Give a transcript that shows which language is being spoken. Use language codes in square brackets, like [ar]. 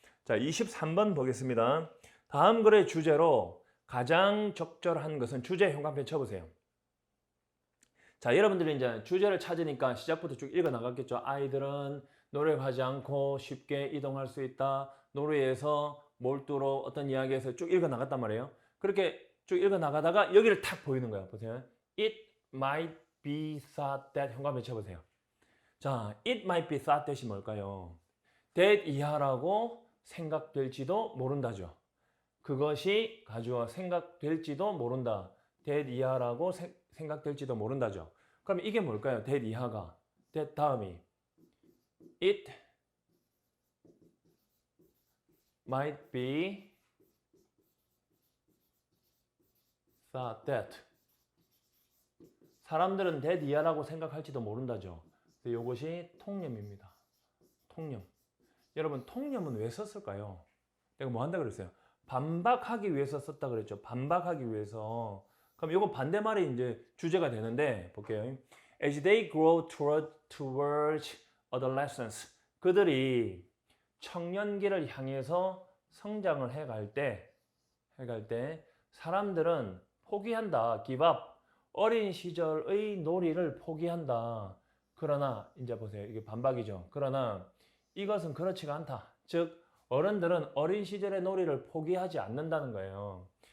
[ko] 자, 23번 보겠습니다. 다음 글의 주제로 가장 적절한 것은 주제 형광펜 쳐보세요. 자, 여러분들이 이제 주제를 찾으니까 시작부터 쭉 읽어 나갔겠죠. 아이들은 노력하지 않고 쉽게 이동할 수 있다. 노래에서 몰두로 어떤 이야기에서 쭉 읽어 나갔단 말이에요. 그렇게 쭉 읽어 나가다가 여기를 탁 보이는 거야. 보세요. [en] It might be thought that [ko] 현관에 쳐보세요. [en] 자, it might be thought that이 [ko] 뭘까요? [en] that [ko] 이하라고 생각될지도 모른다죠. 그것이 가주어 생각될지도 모른다. [en] that [ko] 이하라고 생각될지도 모른다죠. 그럼 이게 뭘까요? [en] that [ko] 이하가. [en] that 다음이 it might be thought that. [ko] 사람들은 [en] that [ko] 이하라고 생각할지도 모른다죠. 이것이 통념입니다. 통념. 여러분, 통념은 왜 썼을까요? 내가 뭐 한다 그랬어요? 반박하기 위해서 썼다 그랬죠. 반박하기 위해서. 그럼 이거 반대말이 이제 주제가 되는데 볼게요. [en] As they grow towards adolescence. [ko] 그들이 청년기를 향해서 성장을 해갈 때 사람들은 포기한다. [en] give up. [ko] 어린 시절의 놀이를 포기한다. 그러나 이제 보세요. 이게 반박이죠. 그러나 이것은 그렇지가 않다. 즉 어른들은 어린 시절의 놀이를 포기하지 않는다는 거예요.